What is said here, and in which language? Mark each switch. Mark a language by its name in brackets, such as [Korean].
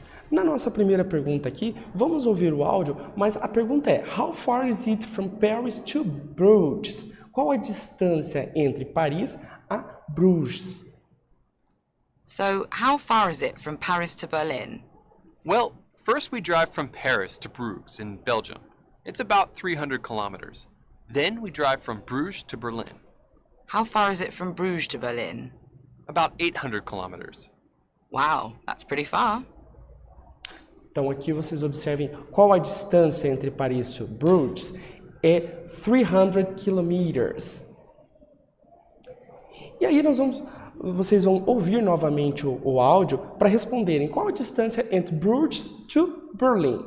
[Portuguese] Na nossa primeira pergunta aqui, vamos ouvir o áudio, mas a pergunta é: [English] How far is it from Paris to Bruges? [Portuguese] Qual a distância entre Paris a Bruges? [English] So, how far is it from Paris to Berlin? Well, first we drive from Paris to Bruges in Belgium. It's about 300 kilometers. Then we drive from Bruges to Berlin. How far is it from Bruges to Berlin? About 800 kilometers. Wow, that's pretty far. [Portuguese] Então aqui vocês observem qual a distância entre Paris e Bruges é 300 kilometers. E aí vocês vão ouvir novamente o áudio para responderem qual a distância entre Bruges to Berlin.